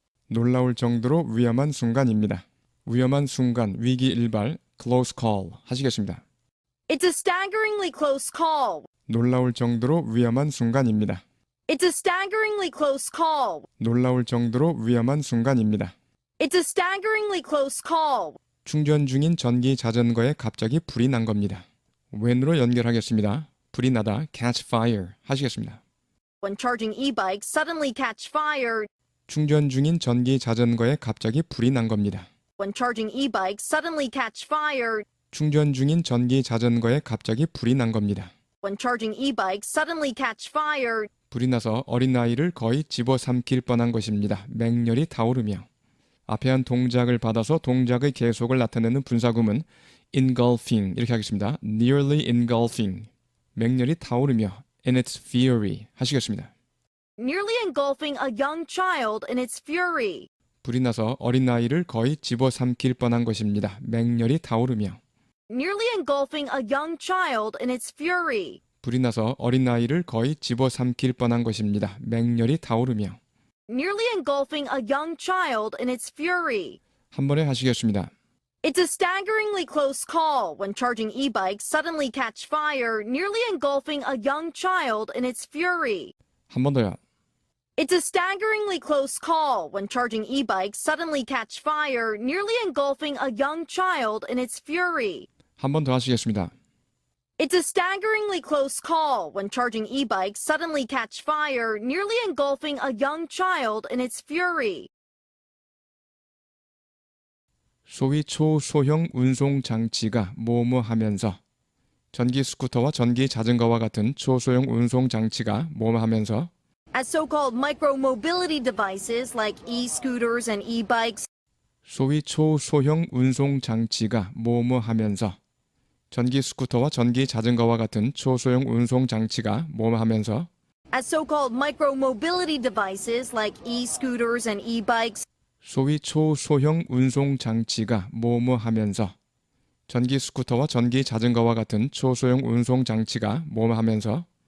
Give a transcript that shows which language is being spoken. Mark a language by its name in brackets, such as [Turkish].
[Korean] 놀라울 정도로 위험한 순간입니다. 위험한 순간, 위기 일발, [English] close call [Korean] 하시겠습니다. [English] It's a staggeringly close call. [Korean] 놀라울 정도로 위험한 순간입니다. [English] It's a staggeringly close call. [Korean] 놀라울 정도로 위험한 순간입니다. [English] It's a staggeringly close call. [Korean] 충전 중인 전기 자전거에 갑자기 불이 난 겁니다. when으로 연결하겠습니다. 불이 나다 [English] catch fire [Korean] 하시겠습니다. [English] When charging e-bikes suddenly catch fire. [Korean] 충전 중인 전기 자전거에 갑자기 불이 난 겁니다. [English] When charging e-bikes suddenly catch fire. [Korean] 충전 중인 전기 자전거에 갑자기 불이 난 겁니다. [English] When charging e-bikes suddenly catch fire. [Korean] 불이 나서 어린아이를 거의 집어삼킬 뻔한 것입니다. 맹렬히 타오르며. 앞에 한 동작을 받아서 동작의 계속을 나타내는 분사구문 engulfing 이렇게 하겠습니다. [English] nearly engulfing [Korean] 맹렬히 타오르며 [English] in its fury [Korean] 하시겠습니다. [English] Nearly engulfing a young child in its fury. [Korean] 불이 나서 어린아이를 거의 집어삼킬 뻔한 것입니다. 맹렬히 타오르며. [English] Nearly engulfing a young child in its fury. [Korean] 불이 나서 어린아이를 거의 집어삼킬 뻔한 것입니다. 맹렬히 타오르며. [English] Nearly engulfing a young child in its fury. [Korean] 한 번에 하시겠습니다. [English] It's a staggeringly close call when charging e-bikes suddenly catch fire, nearly engulfing a young child in its fury. [Korean] 한 번 더요. [English] It's a staggeringly close call when charging e-bikes suddenly catch fire, nearly engulfing a young child in its fury. [Korean] 한 번 더 하시겠습니다. [English] It's a staggeringly close call when charging e-bikes suddenly catch fire, nearly engulfing a young child in its fury. [Korean] 소위 초소형 운송 장치가 뭐뭐 하면서 전기 스쿠터와 전기 자전거와 같은 초소형 운송 장치가 뭐뭐 하면서 [English] As so-called micro-mobility devices like e-scooters and e-bikes [Korean] 소위 초소형 운송 장치가 뭐뭐 하면서 전기 스쿠터와 전기 자전거와 같은 초소형 운송 장치가 뭐뭐 하면서 [English] as so-called micro-mobility devices like e-scooters and e-bikes [Korean] 소위 초소형 운송 장치가 뭐뭐 하면서 전기 스쿠터와 전기 자전거와 같은 초소형 운송 장치가 뭐뭐 하면서